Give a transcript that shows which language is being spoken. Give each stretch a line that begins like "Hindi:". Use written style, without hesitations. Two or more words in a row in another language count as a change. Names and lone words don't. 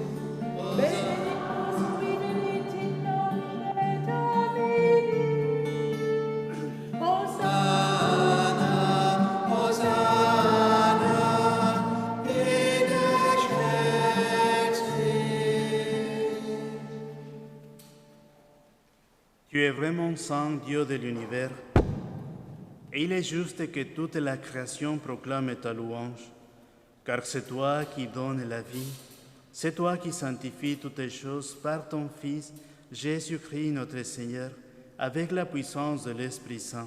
Latin: Benedictus qui venit in nomine Domini. Hosanna, Hosanna, Hosanna, in excelsis.
French: Tu es vraiment saint, Dieu de l'univers, et il est juste que toute la création proclame ta louange, car c'est toi qui donnes la vie, c'est toi qui sanctifies toutes les choses par ton Fils, Jésus-Christ notre Seigneur, avec la puissance de l'Esprit Saint.